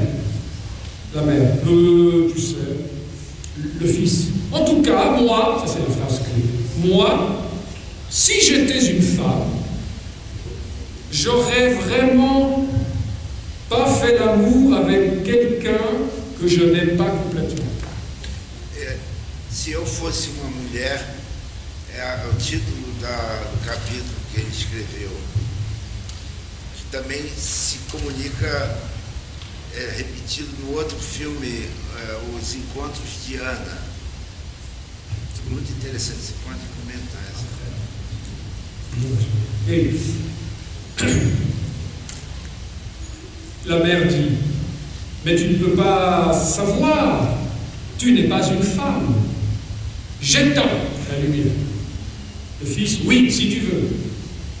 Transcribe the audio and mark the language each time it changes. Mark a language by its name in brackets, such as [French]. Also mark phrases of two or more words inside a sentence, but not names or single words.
[French] La mère. Tu sais, le fils. En tout cas, moi, ça c'est la phrase clé, moi, si j'étais une femme, j'aurais vraiment pas fait l'amour avec quelqu'un que je n'aime pas complètement. [Portuguese] Se eu fosse uma mulher, é o título do capítulo que ele escreveu, que também se comunica, repetido no outro filme, Os Encontros de Ana. Muito interessante, você pode comentar essa. [French] La mère dit, mais tu ne peux pas savoir, tu n'es pas une femme. J'éteins la lumière. Le fils, oui, si tu veux.